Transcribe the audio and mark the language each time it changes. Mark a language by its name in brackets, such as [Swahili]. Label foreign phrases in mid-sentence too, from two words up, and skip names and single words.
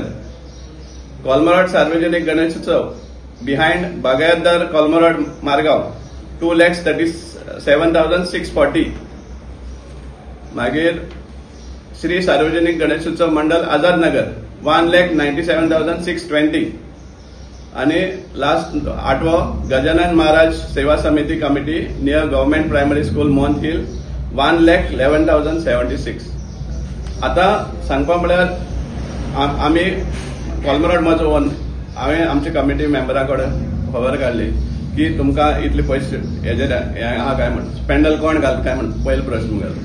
[Konkani] कोलमरड सार्वजनिक गणेशोत्सव बिहाइंड बागायतदार कोलमरड मारगांव 2,37,640. मागीर श्री सार्वजनिक गणेशोत्सव मंडल आझाद नगर 1,97,620. आणि लास्ट 8वो गजानन महाराज सेवा समिती कमिटी [English] near government primary school [Konkani] मोहन हिल 1,11,076. आता सांगपा म्हळ्यार आमी कोलमरड म्हजो ओन हांवें आमच्या कमिटी मेंबरां कडेन खबर काडली की तुमकां इतले पयशे हेजेर हे आहा काय म्हण पेंडल कोण घालता काय म्हण पयलो प्रश्न मुखार.